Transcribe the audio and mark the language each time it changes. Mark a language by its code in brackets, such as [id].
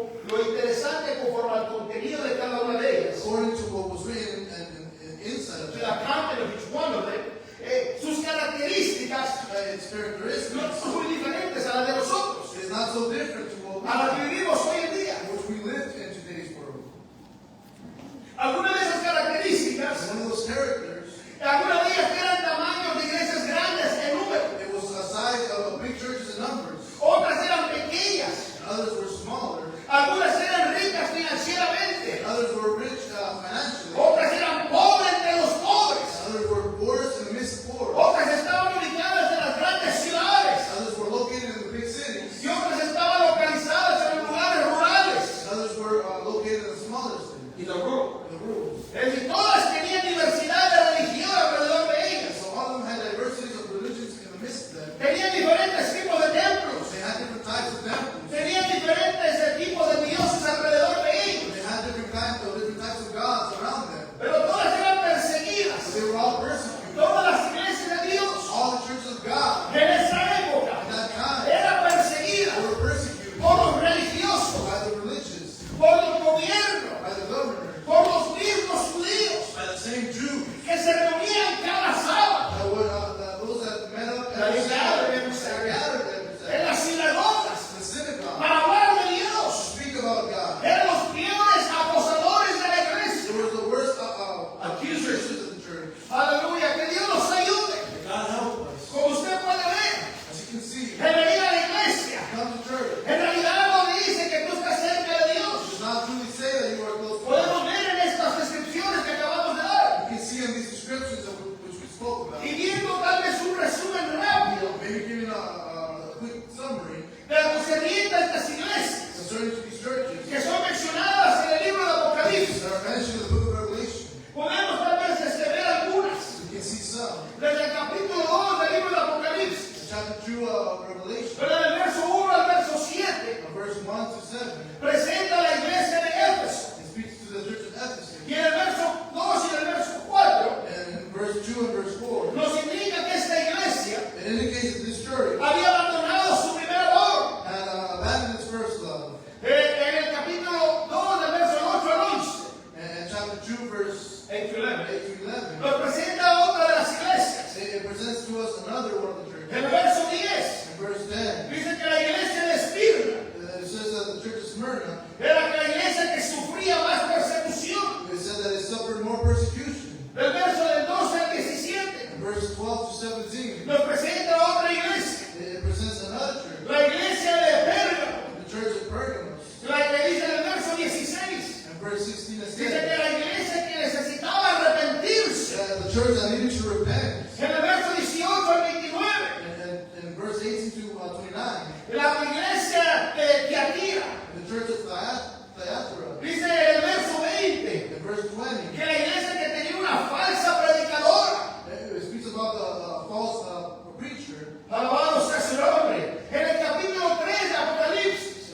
[es] lo interesante conforme al contenido de cada una de ellas, [en] according to what was written inside of the that, content of each one of them, [es] sus características [en] its characteristics [es] no son muy diferentes a las de nosotros, [en] is not so different to what [es] a las que vivimos hoy en día. [en] which we live in today's world. [es] Algunas de esas características, [en] One of those characters, [es] algunas de ellas eran tamaños de iglesias grandes en número, [en] it was a size of big churches in numbers. [es] otras eran pequeñas, [en] And others were smaller. [es] algunas eran ricas financieramente, [en] And others were rich financially. [es] otras eran pobres entre los pobres, [en] And others were poorest in the midst of poor. [es] otras estaban ubicadas en las grandes ciudades [en] Others were located in the big cities. [es] y otras estaban localizadas en lugares rurales. [en] And others were located in the smaller cities, [es] Y lo rural. [en] in the rural. [es] Es decir, todas tenían diversidad de religión alrededor de ellas. [en] So all of them had diversities of religions in the midst of them. [es] Tenían diferentes tipos de templos. [en] They had different types of temples. [es] Tenían diferentes tipos de dioses alrededor de ellos. [en] They had different types of gods around them. [es] Pero todas eran perseguidas. [en] They were all persecuted. [es] Todas las iglesias de Dios [en] All the churches of God [es] en esa época [en] at that time [es] eran perseguidas [en] were persecuted [es] por los religiosos, [en] by the religious, [es] por los gobiernos, [en] by the governor, [es] por los mismos judíos [en] by the same Jews. [es] que se reunían cada sábado [en] Those that met up [es] La [en] every gathered every Sabbath, gathered every [es] en [en] Sabbath, [es] las sinagogas [en] in the synagogue, [es] para hablar de [en] to [es] Dios. [en] speak about God. [es] Eran los peores acosadores de la iglesia. [en] They were the worst Accusers. accusers of the church. [es] Aleluya, que Dios nos ayude. [en] God help us. [es] Como usted puede ver, [en] As you can see, [es] el venir a la iglesia, [en] come to church. [es] en realidad no dice que tú estás cerca de [en] It [es] Dios. [en] does not truly say that you are close to God. [es] Podemos ver en estas descripciones que acabamos de dar. [en] You can see in these descriptions of which we spoke about. [es] Y viendo tal vez un resumen rápido [en] Maybe giving a quick summary [es] de lo que se rienda estas iglesias [en] concerning these churches [es] que son mencionadas en el libro de Apocalipsis. [en] that are mentioned in the book of Revelation. [es] Podemos tal vez ver algunas. [en] You can see some. [es] Desde el capítulo 2 del libro de Apocalipsis. [en] In chapter 2 of Revelation, [es] Pero del verso 1 al verso 7 [en] verse 1 to 7, [es] presenta la iglesia de Éfeso. [en] it speaks to the church of Ephesus. [es] Y en el verso 2 y en el verso 4 [en] And in verse 2 and verse 4, [es] nos indica que esta iglesia [en] it indicates that this church [es] había abandonado su primer amor. [en] had abandoned its first love. [es] En el capítulo 2 del verso 8 al 11 [en] And chapter 2, verse 8 to 11 8 to 11, [es] nos presenta otra de las iglesias. [en] it presents to us another one of the churches. [es] En el verso 10 [en] In verse 10, [es] dice que la iglesia de Esmirna [en] it says that the church of Smyrna, [es] era la iglesia que sufría más persecución. [en] it said that it suffered more persecution. [es] Del verso del 12 al 17 [en] In verse 12 to 17, [es] nos presenta otra iglesia. [en] it presents another church, [es] La iglesia de Pérgamo. [en] the church of Pergamos. [es] La que dice en el verso 16 [en] In verse 16 it [es] dice que [en] says [es] la iglesia que necesitaba arrepentirse. [en] that the church that needed to repent. [es] En el verso 18 al 29 [en] And in verse 18 to 29, [es] la iglesia de Tiatira [en] the church of Thyatira. [es] dice en el verso 20 [en] In verse 20, [es] que la iglesia que tenía una falsa predicadora. [en] it speaks about the false preacher. [es] Alabado sea su nombre. En el capítulo 3 de Apocalipsis,